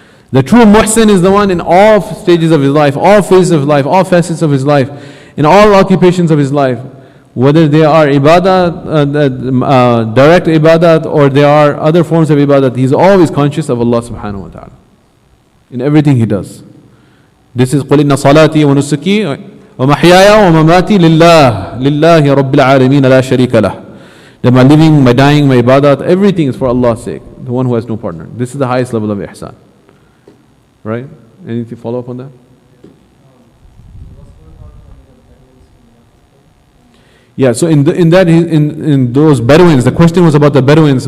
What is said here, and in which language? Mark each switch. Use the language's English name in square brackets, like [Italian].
[English] The true muhsin is the one in all stages of his life, all phases of life, all facets of his life, in all occupations of his life. Whether they are ibadah, direct ibadah, or there are other forms of ibadah, he's always conscious of Allah subhanahu wa ta'ala in everything he does. This is [Arabic] قُلْ إِنَّ صَلَاتِي وَنُسُكِي وَمَحْيَايَ وَمَمَاتِي لِلَّهِ رَبِّ الْعَالَمِينَ لَا شَرِيكَ لَهُ. [English] That my living, my dying, my ibadat, everything is for Allah's sake, the one who has no partner. This is the highest level of ihsan. Right? Anything follow up on that? Yeah, so in those Bedouins, the question was about the Bedouins.